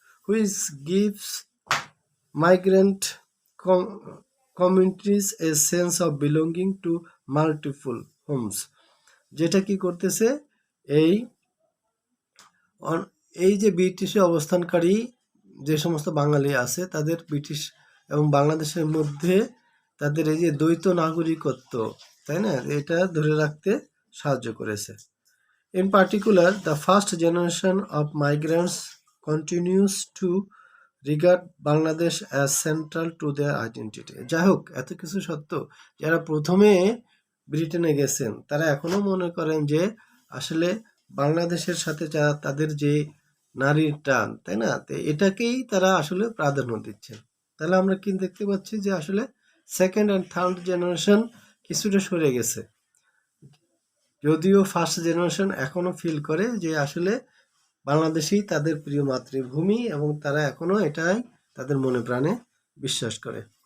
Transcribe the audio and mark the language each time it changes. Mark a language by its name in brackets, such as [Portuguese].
[English] Which gives migrant communities a sense of belonging to multiple homes. [Bangla] যেটা কি করতেছে? এই এই যে ব্রিটিশে অবস্থানকারী যে সমস্ত বাঙালি আছে, তাদের ব্রিটিশ এবং বাংলাদেশের মধ্যে তাদের এই যে দ্বৈত নাগরিকত্ব, তাই না, এটা ধরে রাখতে সাহায্য করেছে। [English] In particular, the first generation of migrants continues to regard Bangladesh as central to their identity. [Bangla] যাই হোক, এত কিছু সত্ত্বেও যারা প্রথমে ব্রিটেনে গেছেন তারা এখনো মনে করেন যে আসলে বাংলাদেশের সাথে তাদের যে নারীর টান, তাই না, তো এটাকেই তারা আসলে প্রাধান্য দিচ্ছেন। তাহলে আমরা কি দেখতে পাচ্ছি যে আসলে সেকেন্ড অ্যান্ড থার্ড জেনারেশন কিছুটা সরে গেছে, যদিও ফার্স্ট জেনারেশন এখনো ফিল করে যে আসলে বাংলাদেশই তাদের প্রিয় মাতৃভূমি এবং তারা এখনো এটাই তাদের মনে প্রাণে বিশ্বাস করে।